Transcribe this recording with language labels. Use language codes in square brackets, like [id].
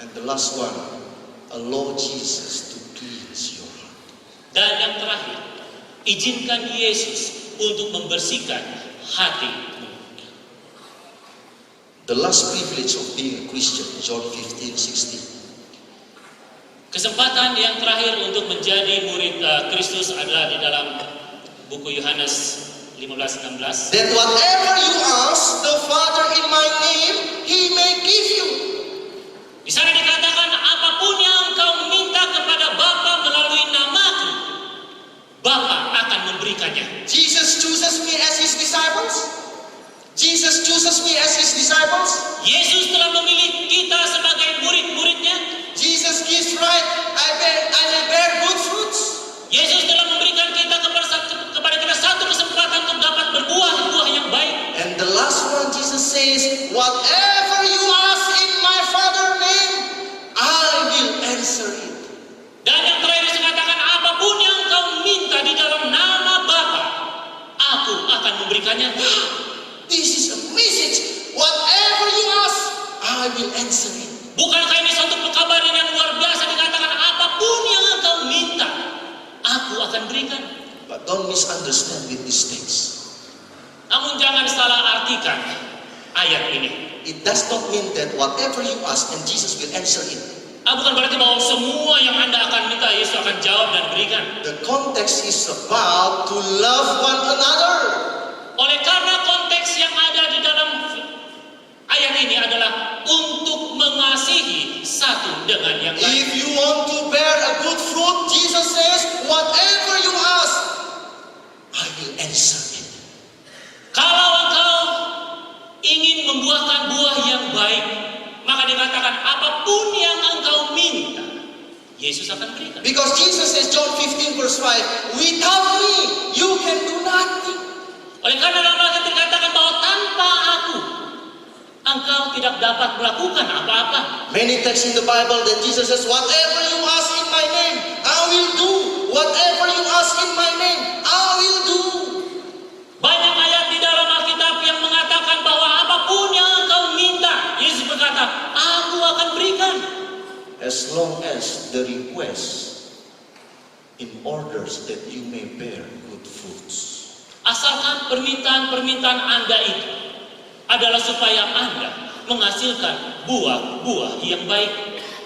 [en] last one, allow Jesus to cleanse your heart. [id] Dan yang terakhir, izinkan Yesus untuk membersihkan hatimu. [en] The last privilege of being a Christian, John 15:16. [id] Kesempatan yang terakhir untuk menjadi murid Kristus adalah di dalam buku Yohanes 15:16. [en] That whatever you ask the Father in my name, He may give you. [id] Di sana dikatakan apapun yang engkau minta kepada Bapa melalui namaku, Bapa akan memberikannya. [en] Jesus chooses me as His disciples. Jesus chooses me as His disciples. [id] Yesus telah memilih kita sebagai murid-muridnya. [en] Jesus gives right. I may bear good fruits. [id] Yesus telah memberikan kita kepada kita satu kesempatan untuk dapat berbuah yang baik. [en] And the last one, Jesus says, whatever you ask in my Father's name, I will answer it. [id] Dan yang terakhir dikatakan apapun yang kau minta di dalam nama Bapa, aku akan memberikannya. [en] This is a message. Whatever you ask, I will answer it. [id] Bukankah ini suatu pekabaran yang luar biasa dikatakan apapun yang engkau minta, aku akan berikan. [en] But don't misunderstand with this text. [id] Namun jangan salah artikan ayat ini. [en] It does not mean that whatever you ask and Jesus will answer it. [id] Bukan berarti bahwa semua yang Anda akan minta Yesus akan jawab dan berikan. [en] The context is about to love one another. [id] Oleh karena konteks yang ada di dalam ayat ini adalah untuk mengasihi satu dengan yang lain. [en] If you want to bear a good fruit, Jesus says, whatever you ask, I will answer it. [id] Kalau engkau ingin membuahkan buah yang baik, maka dikatakan apapun yang engkau minta, Yesus akan berikan. [en] Because Jesus says, John 15 verse 5, without me, you can do nothing. [id] Oleh karena dalam ayat dikatakan bahwa tanpa aku, engkau tidak dapat melakukan apa-apa. [en] Many texts in the Bible that Jesus says, whatever you ask in my name, I will do. Whatever you ask in my name, I will do. [id] Banyak ayat di dalam Alkitab yang mengatakan bahwa apapun yang engkau minta, Yesus berkata, aku akan berikan. [en] As long as the request in orders that you may bear good fruits. [id] Asalkan permintaan-permintaan Anda itu adalah supaya Anda menghasilkan buah-buah yang baik.